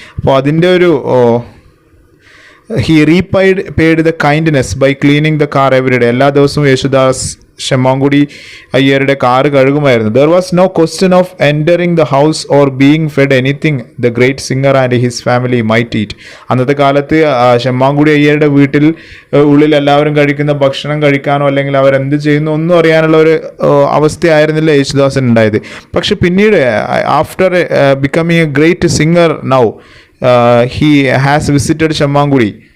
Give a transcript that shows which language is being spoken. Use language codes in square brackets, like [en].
[ml] അപ്പോൾ അതിൻ്റെ ഒരു [en] he paid the kindness by cleaning the car every day. [ml] എല്ലാ ദിവസവും Yesudas ഷെമ്മാങ്കുടി അയ്യരുടെ car കഴുകുമായിരുന്നു. [en] There was no question of entering the house or being fed anything the great singer and his family might eat. [ml] അന്നത്തെ കാലത്ത് ഷെമ്മാങ്കുടി അയ്യരുടെ വീട്ടിൽ ഉള്ളിൽ എല്ലാവരും കഴിക്കുന്ന ഭക്ഷണം കഴിക്കാനോ അല്ലെങ്കിൽ അവരെന്ത് ചെയ്യുന്നു ഒന്നും അറിയാനുള്ള ഒരു അവസ്ഥയായിരുന്നില്ല യേശുദാസൻ ഉണ്ടായത്. പക്ഷെ പിന്നീട് [en] After becoming a great singer now he has visited Semmangudi.